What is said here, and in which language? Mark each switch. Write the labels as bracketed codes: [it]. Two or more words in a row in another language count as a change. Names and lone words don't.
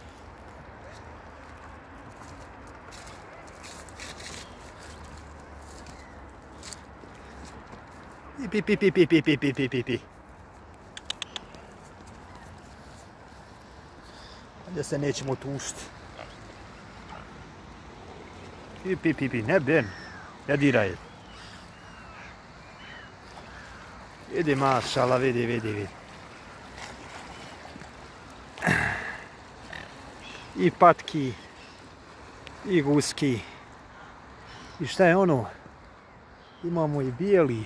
[bs] Pi, pi, pi, pi, pi, pi, pi, pi, pi, pi. Da se nećemo tušti. Pi, pi, pi, pi, ne ben. Ne diraj. Vidi, mašala, vidi, vidi, vidi. I patki, i guski. I šta je ono? Imamo i bijeli.